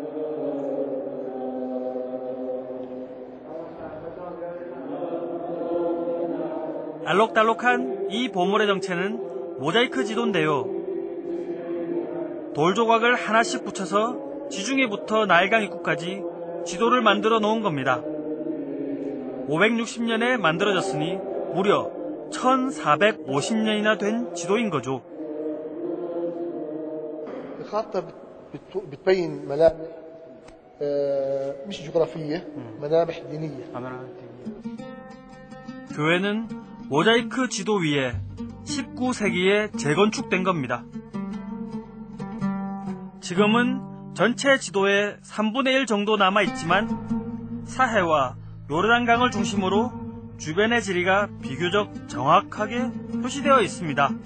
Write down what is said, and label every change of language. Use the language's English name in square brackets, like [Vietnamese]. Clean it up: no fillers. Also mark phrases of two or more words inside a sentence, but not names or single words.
[Korean] 알록달록한 이 보물의 정체는 모자이크 지도인데요. 돌 조각을 하나씩 붙여서 지중해부터 나일강 입구까지 지도를 만들어 놓은 겁니다. 560년에 만들어졌으니 무려 1450년이나 된 지도인 거죠. [Arabic] الخارطة بتبين ملامح مش جغرافية ملامح دينية. [Korean] 교회는 모자이크 지도 위에 19세기에 재건축된 겁니다. 지금은 전체 지도의 3분의 1 정도 남아있지만 사해와 요르단강을 중심으로 주변의 지리가 비교적 정확하게 표시되어 있습니다.